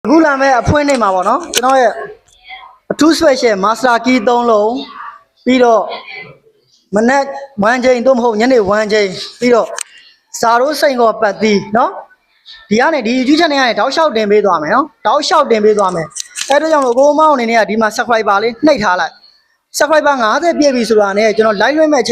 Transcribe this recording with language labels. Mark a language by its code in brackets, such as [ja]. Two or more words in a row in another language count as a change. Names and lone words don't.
[my] အခုလာမဲ့အဖွင့်နေမှာပေါ့နော်ကျွန်တော်ရဲ့အထူး [en] special master key [my] 3 လုံးပြီးတော့မနက်1ချိန်သို့မဟုတ်ညနေ1ချိန်ပြီးတော့စာရိုးစိန်ကောပတ်သီးနော်ဒီကနေဒီ YouTube channel ကနေတောက်လျှောက်တင်ပေးသွားမယ်နော်တောက်လျှောက်တင်ပေးသွားမယ်အဲ့ဒါကြောင့်လို့ကိုမောင်အနေနဲ့ကဒီမှာ subscriber လေးနှိပ်ထားလိုက် subscriber 50ပြည့်ပြီဆိုတာနဲ့ကျွန်တော် live လွှင့်မဲ့အချိန်